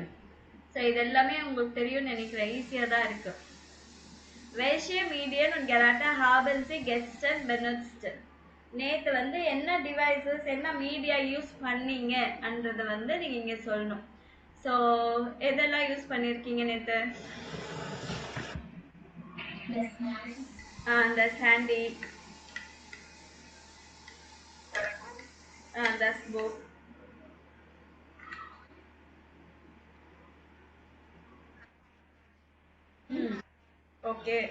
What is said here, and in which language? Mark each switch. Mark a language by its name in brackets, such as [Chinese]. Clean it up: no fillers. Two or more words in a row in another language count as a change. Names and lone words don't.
[Tamil] ஸோ இது எல்லாமே உங்களுக்கு தெரியும்னு நினைக்கிறேன், ஈஸியாக தான் இருக்கு. [German] Welche Medien und Geräte haben Sie gestern benutzt? [Tamil] நேற்று வந்து என்ன டிவைசஸ் என்ன மீடியா யூஸ் பண்ணீங்க என்றதை வந்து நீங்க இங்க சொல்லணும். ஸோ எதெல்லாம் யூஸ் பண்ணியிருக்கீங்க நேற்று? அந்த சாண்டி, [German] das Buch, [Tamil] ஓகே.